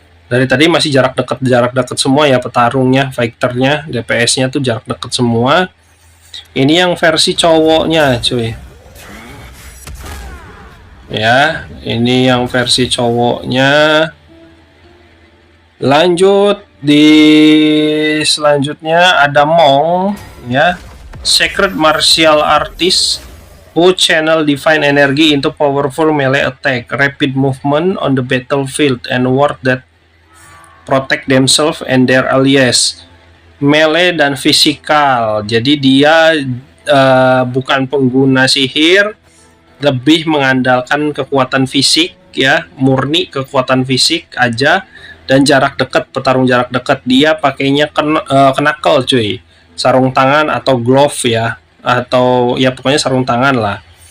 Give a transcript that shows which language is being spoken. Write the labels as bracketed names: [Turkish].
[Indonesian] Dari tadi masih jarak dekat semua ya, petarungnya, fighternya, DPS-nya tuh jarak dekat semua. Ini yang versi cowoknya cuy. Ya, ini yang versi cowoknya. Lanjut di selanjutnya ada Mong, ya, [English] Sacred Martial Artist who channel divine energy into powerful melee attack, rapid movement on the battlefield, and ward that protect themselves and their allies. [Indonesian] Melee dan fisikal. Jadi dia bukan pengguna sihir, lebih mengandalkan kekuatan fisik, ya, murni kekuatan fisik aja, dan jarak dekat, petarung jarak dekat. Dia pakainya knuckle cuy, sarung tangan atau glove ya, atau ya pokoknya sarung tangan lah.